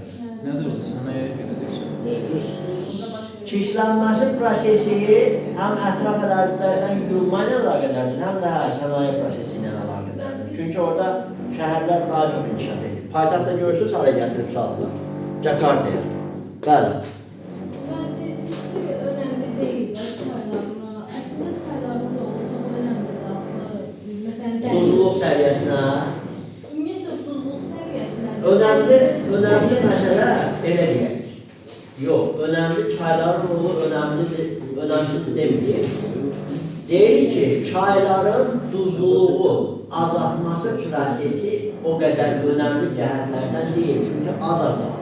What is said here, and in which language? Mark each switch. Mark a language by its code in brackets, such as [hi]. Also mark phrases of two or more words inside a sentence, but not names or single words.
[az] Nədir o? Sənaye belə deyirsən. Çirklənməsi prosesi həm ətraf ərazilərdən yığılma ilə əlaqədardır, həm də sənaye prosesi ilə əlaqədardır. Çünki orada şəhərlər daha çox inkişaf edir. Paytaxtda görürsünüz, haraya gətirib saldılar? Jakarta'ya. Bəli. [tr] Ben dedim ki, önemli değil çaylarına. Aslında çayların rolu çok önemlidir. Mesela [az] Tuzluluq səviyyəsinə ümumiyyətlə tuzluluq səviyyəsinə önəmli məsələ elə deyək. Yox, önəmli çayların rolu önəmsizdir deməyək. Deyir ki, çayların tuzluluğu azaltması prosesi o qədər önəmli cəhətlərdən deyil, çünki az azalır.